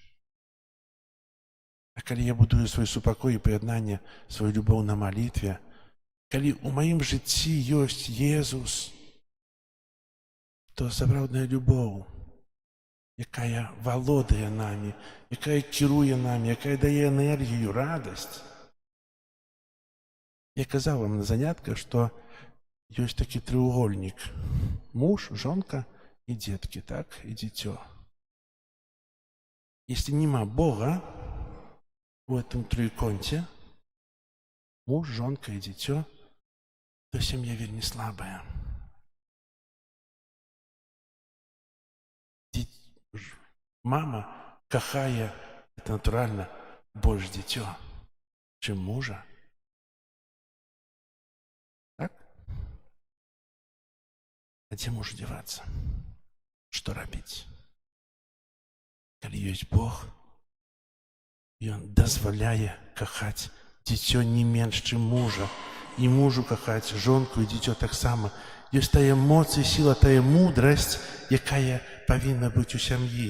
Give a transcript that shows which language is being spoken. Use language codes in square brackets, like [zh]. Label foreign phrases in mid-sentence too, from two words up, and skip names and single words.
[be] А калі я будую свой супакой і паяднанне, сваю любоў на малітве, калі ў маім жыцці ёсць Езус, то сапраўдная любоў, якая валодае намі, якая кіруе намі, якая дае энергію, радасць. Я казаў вам на занятках, што ёсць такі треугольнік. Муж, жонка і дзеткі, так, і дзіцё. [ru] Если нема Бога в этом триконте, муж, жонка и дитё, то семья вельми слабая. Мама, кахая, это натурально, больше дитё, чем мужа. Так? А где муж деваться? Что робить? [be] Калі ёсць Бог, Ён дазваляе кахаць дзіцё не менш, чым мужа, і мужу кахаць жонку і дзіцё таксама. Ёсць тая моц і сіла, тая мудрасць, якая павінна быць у сям'і.